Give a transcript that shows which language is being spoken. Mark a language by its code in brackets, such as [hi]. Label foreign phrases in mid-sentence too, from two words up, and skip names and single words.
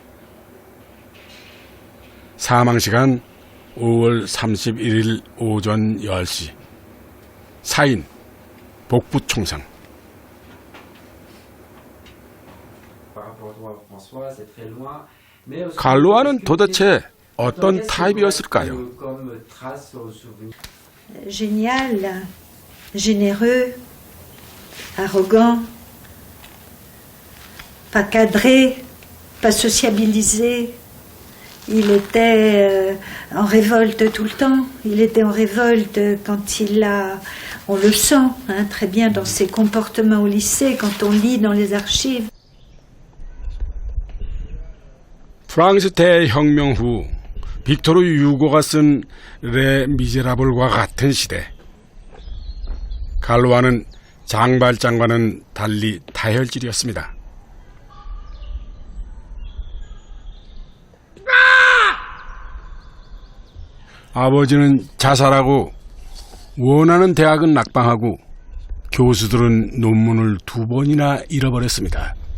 [ko] 사망시간 5월 31일 오전 10시. 사인, 복부 총상. 갈루아는 도대체 어떤 타입이었을까요? [fr] Génial, généreux, arrogant, pas cadré, pas sociabilisé. Il était en révolte tout le temps. Il était en révolte quand on le sent très bien dans ses comportements au lycée, quand on lit dans les archives. [ko] 프랑스 대혁명 후 빅토르 유고가 쓴 레 미제라블과 같은 시대. 갈로아는 장발장과는 달리 다혈질이었습니다. 아버지는 자살하고 원하는 대학은 낙방하고 교수들은 논문을 2번이나 잃어버렸습니다.